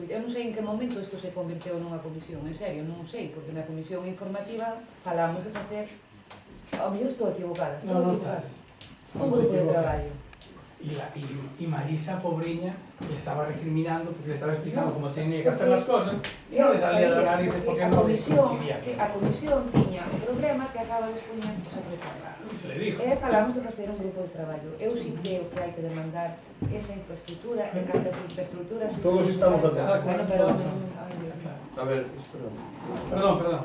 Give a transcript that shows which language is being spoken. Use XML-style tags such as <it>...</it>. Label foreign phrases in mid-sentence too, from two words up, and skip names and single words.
<gl>Eu non sei en que momento isto se converteu nunha comisión, en serio, non sei, porque na comisión informativa falamos de facer, ao mellor estou equivocada, un grupo de traballo.</gl> <es>Y Marisa, pobreña, le estaba recriminando porque le estaba explicando cómo tenía que hacer las cosas y no le salía de la nariz porque no coincidía.</es> <gl>A comisión tiña un problema que acaba de expoñer o secretario.</gl> <es>Se le dijo.</es> <gl>Falamos de facer un grupo de traballo. Eu sí creo que hai que demandar esa infraestructura e cantas infraestructuras... Todos estamos de acordo. Bueno, pero... A ver, espera. Perdón.</gl>